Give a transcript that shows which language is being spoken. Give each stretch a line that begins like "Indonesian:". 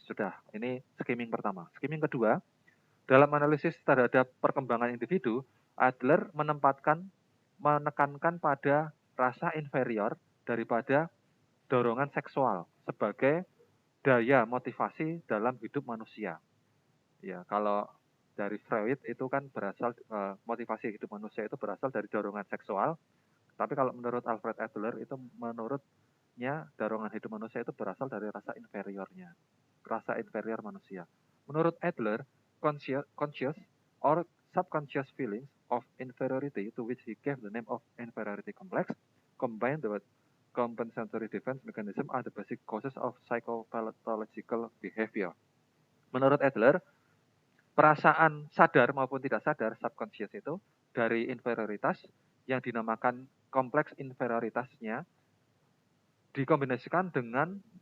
Indonesian: Sudah, ini skimming pertama. Skimming kedua, dalam analisis terhadap perkembangan individu, Adler menekankan pada rasa inferior daripada dorongan seksual sebagai daya motivasi dalam hidup manusia. Ya, kalau dari Freud itu kan berasal motivasi hidup manusia itu berasal dari dorongan seksual. Tapi kalau menurut Alfred Adler itu menurutnya dorongan hidup manusia itu berasal dari rasa inferiornya, rasa inferior manusia.
English: Menurut Adler, conscious or subconscious feelings of inferiority to which he gave the name of inferiority complex combined with compensatory defense mechanism are the basic causes of psychopathological behavior.
Indonesian: Menurut Adler, perasaan sadar maupun tidak sadar subconscious itu dari inferioritas yang dinamakan kompleks inferioritasnya dikombinasikan dengan